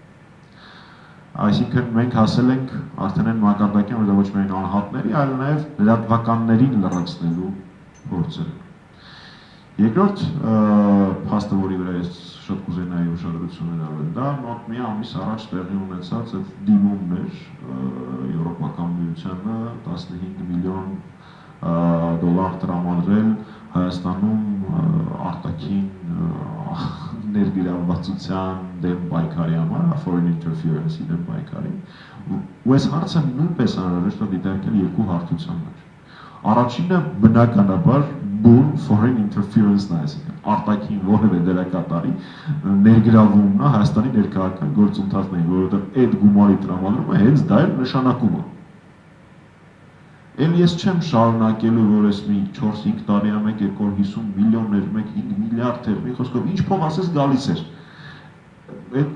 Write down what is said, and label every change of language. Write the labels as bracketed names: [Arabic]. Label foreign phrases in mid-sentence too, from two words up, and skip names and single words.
[Armenian] Այսինքն մենք հասել ենք արդեն այն մակարդակին, որ դա ոչ միայն անհատների, այլ նաև լրատվականներին լրացնելու փորձը։ Երկրորդ փաստը, որի վրա ես շատ կուզենայի ուշադրություն հրավիրել, դա մոտ մի ամիս առաջ տեղի ունեցած այդ դիմումն էր Եվրոպական միությանը 15 միլիոն դոլար տրամադրել Հայաստանում արտաքին ներգրավվածության դեմ պայքարի համար, [English] foreign interference- [Armenian] ի դեմ պայքարի, ու այս հարցը նույնպես անհրաժեշտ է դիտարկել երկու հարթության մեջ։ Առաջինը բնականաբար բուն [English] foreign interference- [Armenian] ն է, այսինքն արտաքին որևէ դերակատարի ներգրավումն է Հայաստանի ներքաղաքական գործընթացներին, որովհետև այդ գումարի տրամադրումը հենց դա էլ նշանակում է։ Էլ ես չեմ շարունակելու, որ ես մի 4-5 տարի ամեկ 250 միլիոններ, 5 միլիարդ էր, մի խոսքով ինչ փող ասես գալիս էր։ Այդ